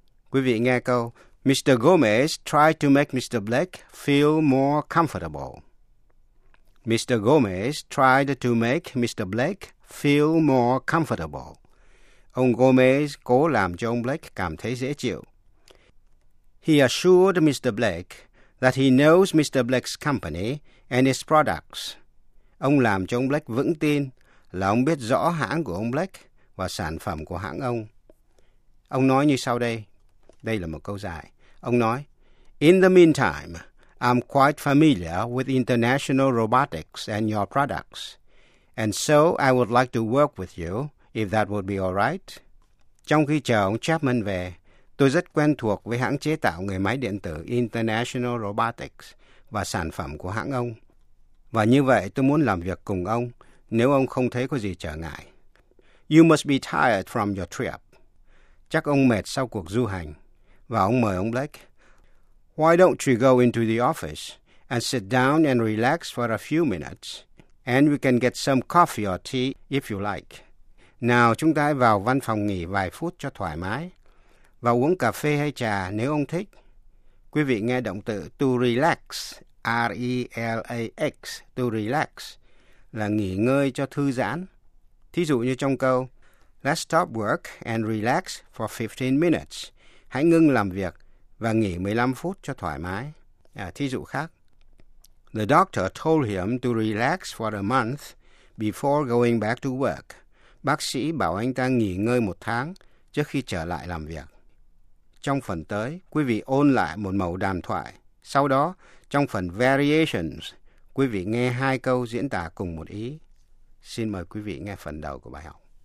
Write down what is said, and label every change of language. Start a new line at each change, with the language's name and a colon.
Vietnamese: Quý vị nghe câu,
English: Mr. Gomez tried to make Mr. Blake feel more comfortable. Mr. Gomez tried to make Mr. Blake feel more comfortable.
Vietnamese: Ông Gomez cố làm cho ông Blake cảm thấy dễ chịu.
English: He assured Mr. Blake that he knows Mr. Blake's company and its products.
Vietnamese: Ông làm cho ông Blake vững tin là ông biết rõ hãng của ông Blake và sản phẩm của hãng ông. Ông nói như sau đây. Đây là một câu dài. Ông nói,
English: In the meantime, I'm quite familiar with International Robotics and your products, and so I would like to work with you if that would be all right.
Vietnamese: Trong khi chờ ông Chapman về, tôi rất quen thuộc với hãng chế tạo người máy điện tử International Robotics và sản phẩm của hãng ông. Và như vậy tôi muốn làm việc cùng ông nếu ông không thấy có gì trở ngại.
English: You must be tired from your trip.
Vietnamese: Chắc ông mệt sau cuộc du hành. Và ông mời ông Blake.
English: Why don't you go into the office and sit down and relax for a few minutes and we can get some coffee or tea if you like.
Vietnamese: Nào chúng ta hãy vào văn phòng nghỉ vài phút cho thoải mái và uống cà phê hay trà nếu ông thích. Quý vị nghe động từ to relax, R-E-L-A-X, to relax, là nghỉ ngơi cho thư giãn. Thí dụ như trong câu,
English: let's stop work and relax for 15 minutes.
Vietnamese: Hãy ngưng làm việc và nghỉ 15 phút cho thoải mái. Thí dụ khác,
English: the doctor told him to relax for a month before going back to work.
Vietnamese: Bác sĩ bảo anh ta nghỉ ngơi một tháng trước khi trở lại làm việc. Trong phần tới, quý vị ôn lại một mẫu đàm thoại. Sau đó, trong phần Variations, quý vị nghe hai câu diễn tả cùng một ý. Xin mời quý vị nghe phần đầu của bài học.